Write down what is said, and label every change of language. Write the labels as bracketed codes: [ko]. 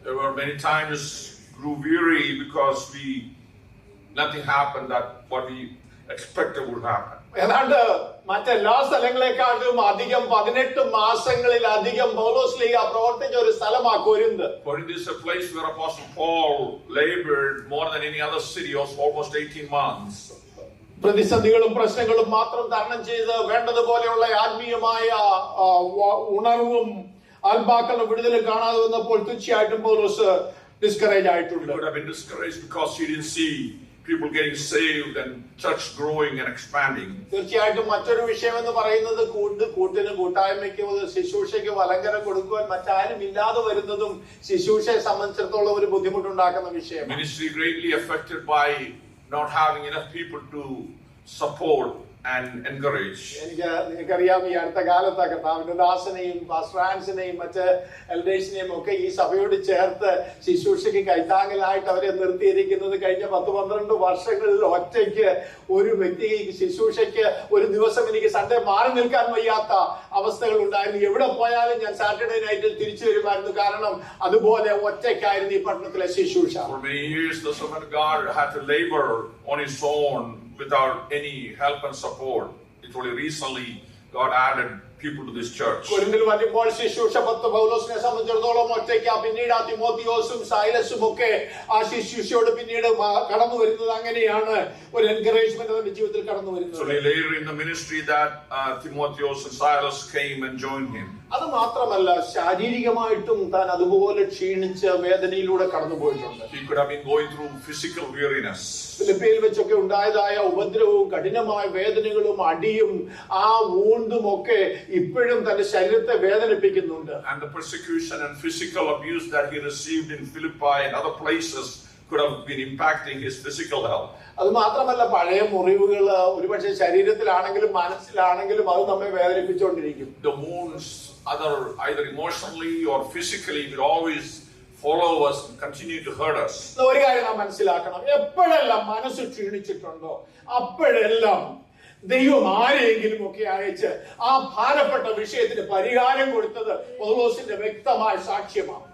[en] There were many times grew weary because nothing happened that what we expected would happen. [ml] ഏതാണ്ട് മറ്റെല്ലാ സ്ഥലങ്ങളെക്കാളും അധികം 18 മാസങ്ങളിലധികം പൗലോസ് ലീഗ പ്രവർത്തിച്ച ഒരു സ്ഥലമാണ് Corinth. [en] Corinth is a place where Apostle Paul labored more than any other city, almost 18 months. [ml] പ്രതിസന്ധികളും പ്രശ്നങ്ങളും മാത്രം തരണം ചെയ്ത് വേണ്ടതുപോലെയുള്ള ആത്മീയമായ ഉണർവും ആത്മാക്കളുടെ വിടുതലും കാണാതെ വന്നപ്പോൾ തീർച്ചയായിട്ടും പൗലോസ് ഡിസ്കറേജ് ആയിട്ടുണ്ട്. [en] He could have been discouraged because he didn't see people getting saved and church growing and expanding. [ml] തീർച്ചയായിട്ടും മറ്റൊരു വിഷയം എന്ന് പറയുന്നത് കൂട്ടിന് കൂട്ടായ്മയ്ക്ക് ശുശ്രൂഷയ്ക്ക് അലങ്കാരം കൊടുക്കുവാൻ മറ്റാരും ഇല്ലാതെ വരുന്നതും ശുശ്രൂഷയെ സംബന്ധിച്ചിടത്തോളം ഒരു ബുദ്ധിമുട്ടുണ്ടാക്കുന്ന വിഷയം. [en] Ministry greatly affected by not having enough people to support and encourage. [ml] നിങ്ങൾക്കറിയാം, ഈ അടുത്ത കാലത്ത് കർത്താവിന്റെ ദാസനെയും ഫ്രാൻസിനെയും മറ്റ് എൽഡേഴ്സിനെയും ഒക്കെ ഈ സഭയോട് ചേർത്ത് ശുശ്രൂഷയ്ക്ക് കൈത്താങ്ങലായിട്ട് അവരെ നിർത്തിയിരിക്കുന്നത് കഴിഞ്ഞ 10-12 വർഷങ്ങളിൽ ഒറ്റയ്ക്ക് ഒരു വ്യക്തി ശുശ്രൂഷയ്ക്ക് ഒരു ദിവസം എനിക്ക് സൺഡേ മാറി നിൽക്കാൻ വയ്യാത്ത അവസ്ഥകൾ ഉണ്ടായിരുന്നു. എവിടെ പോയാലും ഞാൻ സാറ്റർഡേ നൈറ്റിൽ തിരിച്ചു വരുമായിരുന്നു. കാരണം അതുപോലെ ഒറ്റയ്ക്കായിരുന്നു ഈ പട്ടണത്തിലെ ശുശ്രൂഷ. [en] For many years the servant of God had to labor on his own without any help and support. It's only recently God added people to this church. [ml] കൊരിന്തിൽ വരുമ്പോൾ ശുശ്രൂഷ പൗലോസിനെ സംബന്ധിച്ചിടത്തോളം ഒറ്റയ്ക്ക്. പിന്നീട് തിമോത്തിയോസും സൈലസും ഒക്കെ ആ ശുശ്രൂഷയോട് പിന്നീട് കടന്നു വരുന്നത് അങ്ങനെയാണ്. ഒരു എൻകറേജ്മെന്റ് അവന്റെ ജീവിതത്തിൽ കടന്നു വരുന്നത്. [en] So later in the ministry that Timotheus and Silas came and joined him. [ml] അത് മാത്രമല്ല, ശാരീരികമായിട്ടും താൻ അതുപോലെ ക്ഷീണിച്ച് വേദനയിലൂടെ കടന്നു പോയിട്ടുണ്ട്. [en] He could have been going through physical weariness. [ml] ഫിലിപ്പിയിൽ വെച്ചൊക്കെ ഉണ്ടായതായ ഉപദ്രവവും കഠിനമായ വേദനകളും അടിയും ആ വൂണ്ടും ഒക്കെ ഇപ്പോഴും തന്റെ ശരീരത്തെ വേദനിപ്പിക്കുന്നുണ്ട്. [en] And the persecution and physical abuse that he received in Philippi and other places could have been impacting his physical health. [ml] അത് മാത്രമല്ല, പഴയ മുറിവുകൾ ഒരുപക്ഷെ ശരീരത്തിലാണെങ്കിലും മനസ്സിലാണെങ്കിലും അത് നമ്മെ വേദനിപ്പിച്ചുകൊണ്ടിരിക്കും. [en] The wounds, either emotionally or physically, will always follow us and continue to hurt us. [ml] ഒരു കാര്യം നാം മനസ്സിലാക്കണം, എപ്പോഴെല്ലാം മനസ്സ് ക്ഷീണിച്ചിട്ടുണ്ടോ അപ്പോഴെല്ലാം ദൈവം ആരെയെങ്കിലും ഒക്കെ അയച്ച് ആ ഭാരപ്പെട്ട വിഷയത്തിന് പരിഹാരം കൊടുത്തത് പൗലോസിന്റെ വ്യക്തമായ സാക്ഷ്യമാണ്.